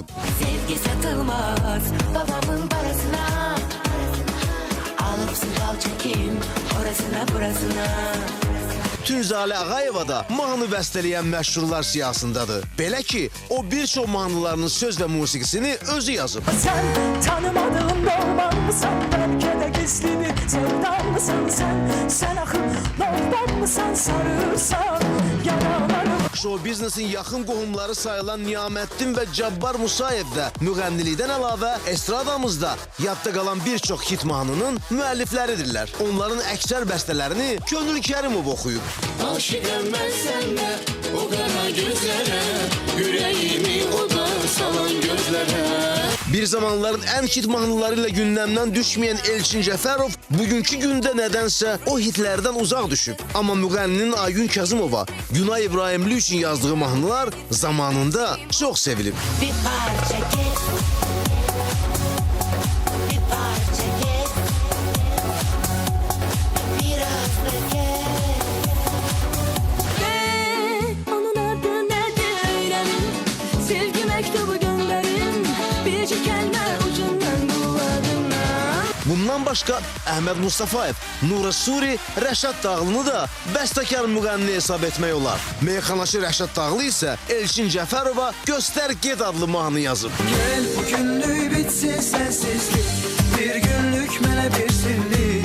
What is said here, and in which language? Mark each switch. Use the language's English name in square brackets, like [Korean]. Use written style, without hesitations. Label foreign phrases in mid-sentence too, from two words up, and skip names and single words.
[Turkish] Sevgi satılmaz babamın parasına, alıp sınav çekim orasına burasına. [Azerbaijani] Tünzalə Ağayeva da mahnı bəstələyən məşhurlar siyasındadır. Belə ki, o bir çox mahnılarının söz və musiqisini özü yazıb. [Turkish] Sen tanımadığın normal mısın? Belki de gizli bir sevdan mısın sen? Sen akıl normal mısın? Sarırsan yaralarım. [Azerbaijani] Show biznesin yaxın qohumları sayılan Niyaməddin və Cabbar Musayev də müğənnilikdən əlavə estradamızda yadda qalan bir çox hit mahnının müəllifləridirlər. Onların əksər bəstələrini Könül Kərimov oxuyub. Aşıqəm mən səndə o qara gözlərə, ürəyimi oda salan gözlərə. Bir zamanların ən hit mahnıları ilə gündəmdən düşməyən Elçin Cəfərov bugünkü gündə nədənsə o hitlərdən uzaq düşüb. Amma müğənninin Aygün Kazımova, Günay İbrahimli üçün yazdığı mahnılar zamanında çox sevilib. Bir parça get, bir parça get, biraz da get. [Turkish] Onun adı nedir öğrenin, sevgi mektubu gönderin, [Azerbaijani] bircik kəlmə ucundan buladına. Bundan başqa Əhməd Mustafayev, Nura Suri, Rəşad Dağlını da bəstəkar müğənni hesab etmək olar. Meyxanaçı Rəşad Dağlı isə Elçin Cəfərova Göstər Get adlı mahnı yazıb. [Turkish] Gel bugünlük bitsin sensizlik, [Azerbaijani] bir günlük mənə bir sirlik.